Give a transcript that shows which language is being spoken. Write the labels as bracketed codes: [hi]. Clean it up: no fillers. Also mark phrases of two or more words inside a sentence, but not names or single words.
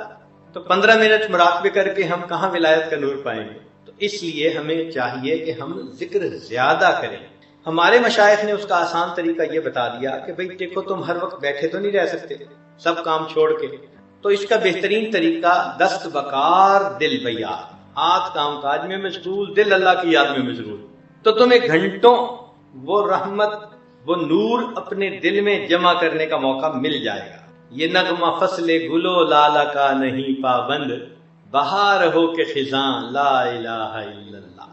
[ur] تو 15 منٹ مراقبے کر کے ہم کہاں ولایت کا نور پائیں گے؟ تو اس لیے ہمیں چاہیے کہ ہم ذکر زیادہ کریں. ہمارے مشائخ نے اس کا آسان طریقہ یہ بتا دیا کہ بھئی دیکھو تم ہر وقت بیٹھے تو نہیں رہ سکتے سب کام چھوڑ کے، تو اس کا بہترین طریقہ [fa] دست بکار دل بیار، [ur] ہاتھ کام کاج میں مشغول، دل اللہ کی یاد میں مشغول. تو تمہیں گھنٹوں وہ رحمت، وہ نور اپنے دل میں جمع کرنے کا موقع مل جائے گا. یہ نغمہ فصل گلو لالا کا نہیں پابند، بہار ہو کے خزاں [ar] لا الہ الا اللہ.